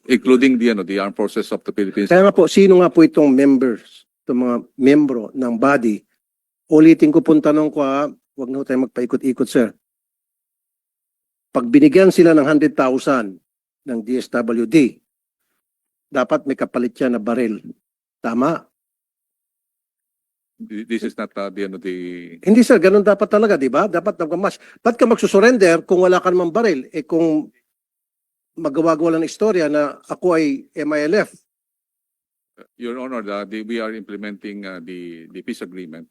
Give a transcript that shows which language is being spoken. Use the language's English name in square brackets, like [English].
[English] including the Armed Forces of the Philippines. [Filipino] kaya nga po, sino nga po itong members, itong mga membro ng body? Ulitin ko pong tanong ko huwag na tayo magpaikot-ikot, sir. Pag binigyan sila ng 100,000 ng DSWD, dapat may kapalit siya na baril. Tama? [English] This is not the [Filipino] Hindi sir, ganun dapat talaga, di ba? Dapat nagmamatch. Ba't ka magsusurrender kung wala ka namang baril? Eh kung magawa-gawa lang ng istorya na ako ay MILF. [English] Your Honor, we are implementing the peace agreement.